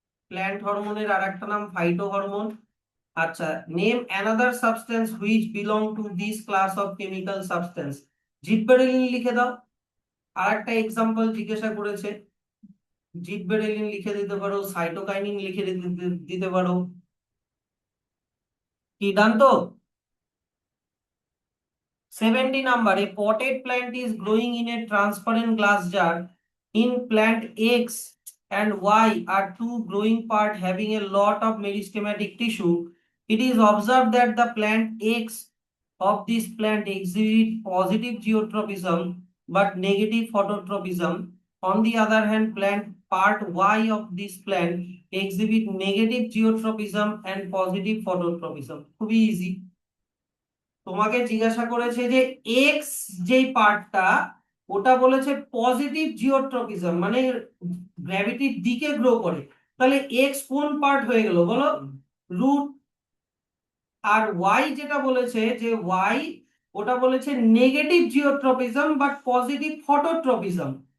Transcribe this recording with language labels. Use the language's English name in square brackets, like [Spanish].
[Bangla] Plant হরমোনের আর একটা নাম ফাইটো হরমোন। [English] আচ্ছা, name another substance which belong to this class of chemical substance. [Bangla] জিববেরেলিন লিখে দাও। আর একটা এক্সাম্পল জিজ্ঞাসা করেছে, জিববেরেলিন লিখে দিতে পারো, সাইটোকাইনিন লিখে দিতে পারো। কি ডান তো? [English] 70 number, a potted plant is growing in a transparent glass jar. In plant X and Y are two growing part having a lot of meristematic tissue. It is observed that the plant X of this plant exhibit positive geotropism but negative phototropism. On the other hand, plant part Y of this plant exhibit negative geotropism and positive phototropism. [Bangla] খুবই easy। তোমাকে জিজ্ঞাসা করেছে যে x যেই পার্টটা, ওটা বলেছে positive geotropism, মানে গ্র্যাভিটির দিকে গ্রো করে। তাহলে এক্স কোন পার্ট হয়ে গেল বলো? রুট। আর ওয়াই যেটা বলেছে যে ওয়াই, ওটা বলেছে negative geotropism but positive phototropism.